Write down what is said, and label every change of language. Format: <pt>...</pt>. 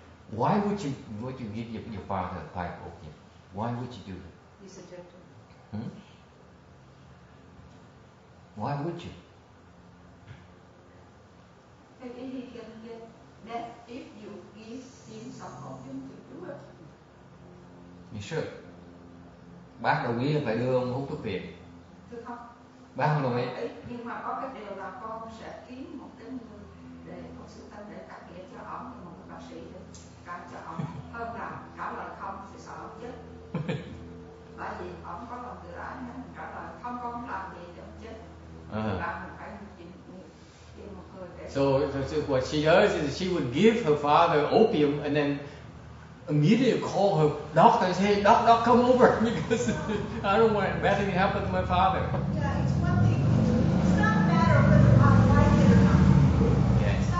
<en>Why would you give your father a pipe of opium? Why would you do it? He's addicted. Hmm? Why would you? Maybe he can get that if you give him some opium to do it. You should.</en> <vi>Bác đồng ý là phải đưa ông hút thuốc viện. Thưa không? Bác không đồng ý. Nhưng mà có cái điều là con sẽ kiếm một cái người để có sự tâm để cắt nghĩa cho ổng, một cái bác sĩ để cắt cho ổng, hơn là trả lời không thì sợ ổng chết. Bởi vì ổng có lòng tự ái, nếu mình trả lời không con làm gì thì ổng chết. Là mình phải tìm một người để.</vi> <en>So what she does is she would give her father opium and then immediately call her doctor and say, hey, doc, come over because I don't want bad thing to happen to my father. Yeah, it's one thing. It's not a matter of whether I like it or not. Okay.</en>